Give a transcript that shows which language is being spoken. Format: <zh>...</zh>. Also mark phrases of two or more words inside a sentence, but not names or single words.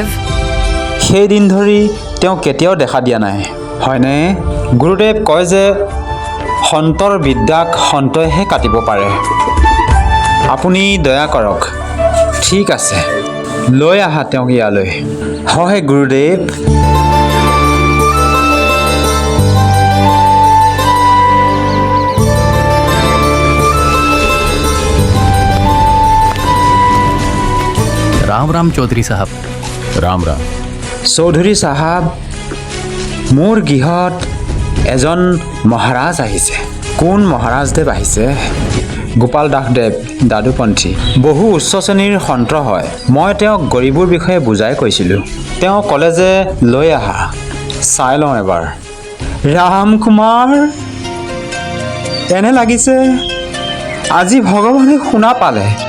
<as>সেই দিন ধৰি তেওঁ কেতিয়াও দেখা দিয়া নাই হয়নে গুৰুদেৱ কয় যে সন্তৰ বিদ্যাক সন্তইহে কাটিব পাৰে আপুনি দয়া কৰক ঠিক আছে লৈ আহা তেওঁক ইয়ালৈ হয় গুৰুদেৱ</as> <hi>राम राम चौधरी साहब राम राम</hi> <as>চৌধুৰী চাহাব মোৰ গৃহত এজন মহাৰাজ আহিছে কোন মহাৰাজদেৱ আহিছে গোপাল দাসদেৱ দাদুপন্থী বহু উচ্চ শ্ৰেণীৰ সন্ত হয় মই তেওঁক গৰীবৰ বিষয়ে বুজাই কৈছিলোঁ তেওঁ ক'লে যে লৈ আহা চাই লওঁ এবাৰ ৰাম কুমাৰ এনে লাগিছে আজি ভগৱানে শুনা পালে</as>